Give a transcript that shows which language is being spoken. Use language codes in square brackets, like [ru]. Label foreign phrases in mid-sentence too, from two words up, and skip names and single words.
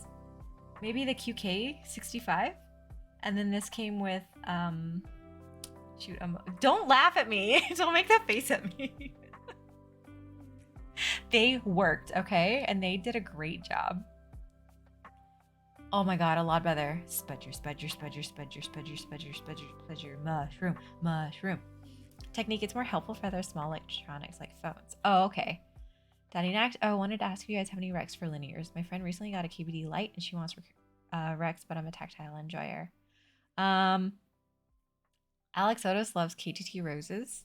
[en] Maybe the QK65? And then this came with, shoot, don't laugh at me. Don't make that face at me. They worked, okay? And they did a great job. Oh my god, a lot better. Spudger, spudger, spudger, spudger, spudger, spudger, spudger, spudger, mushroom, mushroom. Technique, it's more helpful for other small electronics like phones. Oh, okay. Daddy Nact, oh, I wanted to ask if you guys have any Rex for linears. My friend recently got a KBD Lite and she wants Rex, but I'm a tactile enjoyer. Alex Otis loves KTT Roses.